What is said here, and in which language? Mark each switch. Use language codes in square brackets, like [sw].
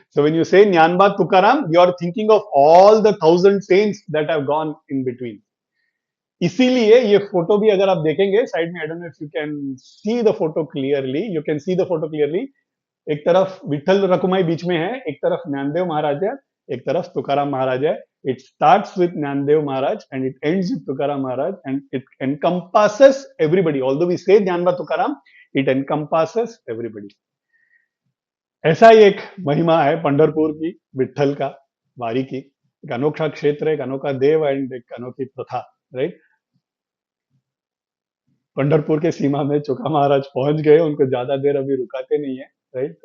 [en] So when you say Gyanba Tukaram, you are thinking of all the 1000 saints that have gone in between. [hi] इसीलिए ये photo भी अगर आप देखेंगे साइड में, [en] I don't know if you can see the photo clearly, you can see the photo clearly. [hi] एक तरफ विट्ठल रकुमाई बीच में है, एक तरफ ज्ञानदेव महाराज है, एक तरफ तुकाराम महाराज है। [en] It starts with Jnandev Maharaj and it ends with Tukaram Maharaj, and it encompasses everybody. Although we say Jnanba Tukaram, it encompasses everybody. [hi] ऐसा ही एक महिमा है पंढरपुर की, विट्ठल का, वारी की। एक अनोखा क्षेत्र, एक अनोखा देव एंड एक अनोखी प्रथा, राइट। पंढरपुर के सीमा में चोखा महाराज पहुंच गए, उनको ज्यादा देर अभी रुकाते नहीं है, राइट।